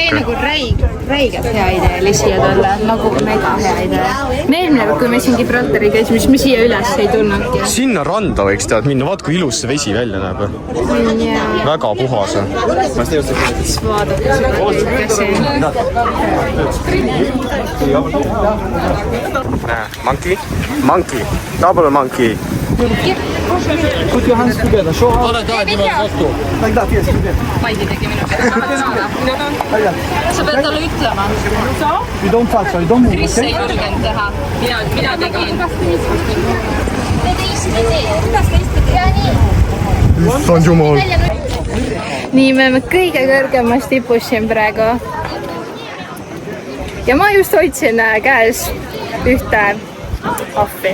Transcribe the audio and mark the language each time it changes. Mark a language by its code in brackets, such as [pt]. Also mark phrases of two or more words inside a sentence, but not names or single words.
[et] See on nagu räigelt hea idee siia tulla. Nagu mega hea idee. Me eelmine, kui me siin Gibraltari käisime, siis me siia üles ei tulnudki. Sinna randa võiks tead minna. Vaat kui ilus see vesi välja näeb. Väga puhas. Siis vaadake seda käsi. [en] Monkey. Double monkey. Put your hands together. Show how. Like that, yes. [et] Maidi tegi minu peale. Sa pead talle ütlema. [en] You don't touch her, you don't move, [et] Chris ei [en] okay? [et] julgenud teha. Mina tegin. Issand jumal. Nii, me oleme kõige kõrgemas tipus siin praegu. Ja ma just hoidsin käes ühte ahvi.